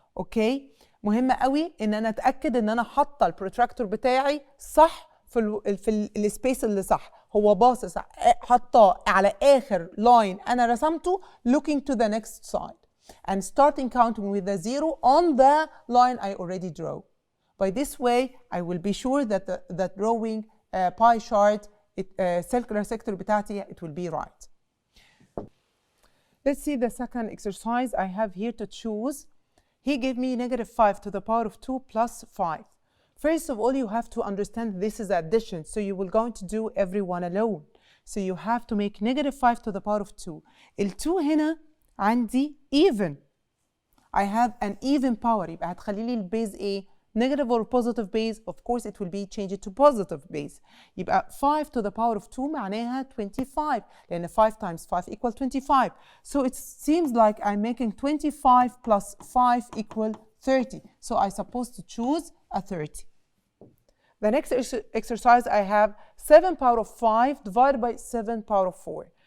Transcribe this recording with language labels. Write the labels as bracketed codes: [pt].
[ar] اوكي، مهم قوي ان انا اتاكد ان انا حاطه البروتراكتور بتاعي صح في السبيس اللي صح، هو باصص حطاه على اخر لاين انا رسمته [en] looking to the next side and starting counting with the zero on the line I already drew. By this way, I will be sure that the drawing pie chart, circular sector [ar] بتاعتي, [en] it will be right. Let's see the second exercise I have here to choose. He gave me -5 to the power of 2 plus 5. First of all, you have to understand this is addition, so you will going to do every one alone. So you have to make -5 to the power of 2. [ar] ال2 هنا عندي [en] even. I have an even power. [ar] يبقى هتخلي لي البيز ايه؟ [en] negative or positive base. Of course it will be changed to positive base. [ar] يبقى [en] 5 to the power of 2 معناها 25 لأن 5 times 5 equal 25. So it seems like I'm making 25 plus 5 equal 30. So I supposed to choose a 30. The next exercise I have 7 power of 5 divided by 7 power of 4.